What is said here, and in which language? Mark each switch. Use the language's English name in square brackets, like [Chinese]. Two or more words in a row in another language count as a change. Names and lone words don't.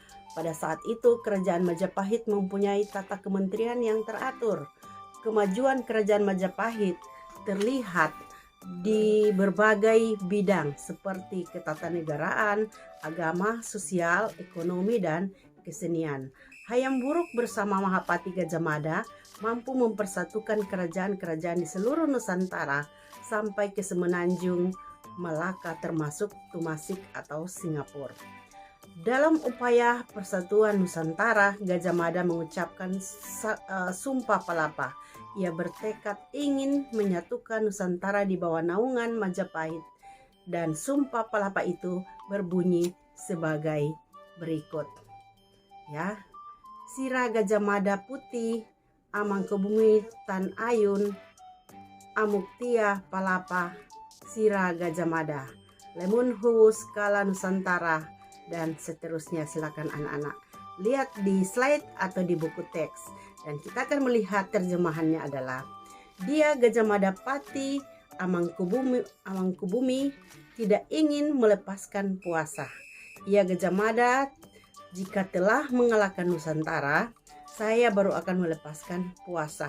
[Indonesian] Pada saat itu, Kerajaan Majapahit mempunyai tata kementerian yang teratur. Kemajuan Kerajaan Majapahit terlihat di berbagai bidang seperti ketatanegaraan, agama, sosial, ekonomi, dan kesenian. Hayam Wuruk bersama Mahapati Gajah Mada mampu mempersatukan kerajaan-kerajaan di seluruh Nusantara sampai ke Semenanjung Malaka termasuk Tumasik atau Singapura. Dalam upaya persatuan Nusantara, Gajah Mada mengucapkan Sumpah Palapa. Ia bertekad ingin menyatukan Nusantara di bawah naungan Majapahit, dan Sumpah Palapa itu berbunyi sebagai berikut. Ya, [Kawi] Sira Gajah Mada Putih, Amangkubumi Tan Ayun, Amuktia Palapa, Sira Gajah Mada, Lemun Huwus Kala Nusantara, [Indonesian] dan seterusnya. Silakan anak-anak lihat di slide atau di buku teks, dan kita akan melihat terjemahannya adalah: dia Gajah Mada Pati Amangkubumi tidak ingin melepaskan puasa. Ia Gajah Mada, jika telah mengalahkan Nusantara, saya baru akan melepaskan puasa.